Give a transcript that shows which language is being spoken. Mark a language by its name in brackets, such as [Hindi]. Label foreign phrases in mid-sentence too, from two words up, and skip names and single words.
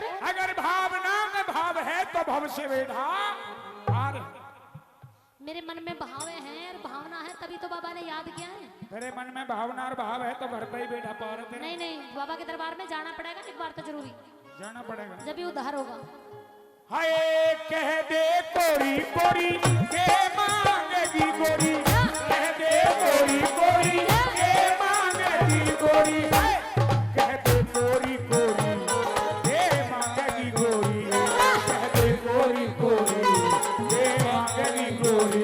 [Hindi] अगर भावना में भाव है तो भव से बेटा हार मेरे मन में भावे हैं और भावना है तभी तो बाबा ने याद किया है तेरे मन में भावना और भाव है तो घर पे ही बेटा पार है तेरे। नहीं नहीं बाबा के दरबार में जाना पड़ेगा एक बार तो जरूरी जाना पड़ेगा, जब भी उद्धार होगा। हाय कह दे कोरी कोरी के मांगेगी गोरी, कह दे कोरी कोरी के मांगेगी गोरी, कह दे कोरी कोरी के मांगेगी गोरी, कह दे कोरी कोरी के मांगेगी गोरी।